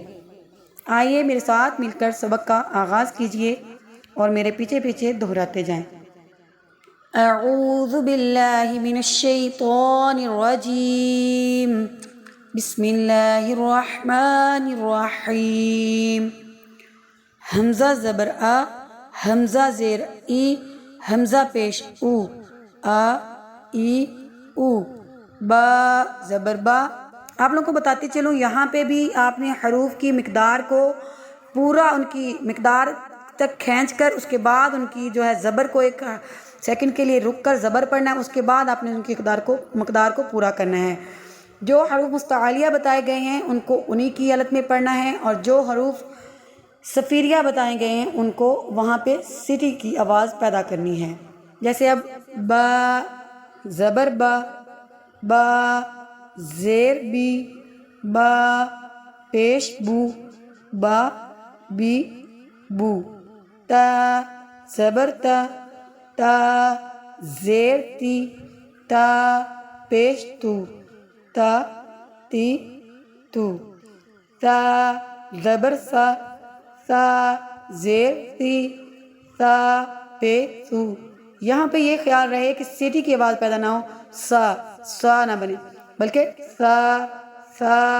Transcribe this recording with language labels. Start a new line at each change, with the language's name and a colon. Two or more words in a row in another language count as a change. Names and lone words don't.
Urdu: آئیے میرے ساتھ مل کر سبق کا آغاز کیجئے اور میرے پیچھے پیچھے دہراتے جائیں۔
Arabic: اعوذ باللہ من الشیطان الرجیم، بسم اللہ الرحمن الرحیم۔
Urdu: حمزہ زبر آ، حمزہ زیر ای، حمزہ پیش او، آ، ای، او۔ با زبر با۔ آپ لوگوں کو بتاتے چلوں یہاں پہ بھی آپ نے حروف کی مقدار کو پورا ان کی مقدار تک کھینچ کر اس کے بعد ان کی جو ہے زبر کو ایک سیکنڈ کے لیے رک کر زبر پڑھنا ہے، اس کے بعد آپ نے ان کی مقدار کو پورا کرنا ہے۔ جو حروف مستعلیہ بتائے گئے ہیں ان کو انہی کی حالت میں پڑھنا ہے، اور جو حروف صفیریہ بتائے گئے ہیں ان کو وہاں پہ سٹی کی آواز پیدا کرنی ہے۔ جیسے اب با زبر با، با زیر بی، با پیش بو، با بی بو۔ تا زبر تا، تا زیر تی، تا پیش تو، تا تی تو۔ سا زبر سا، سا زیر سی، سا پے سو۔ یہاں پہ یہ خیال رہے کہ سیٹی کی آواز پیدا نہ ہو، سا سا نہ بنے بلکہ سا سا۔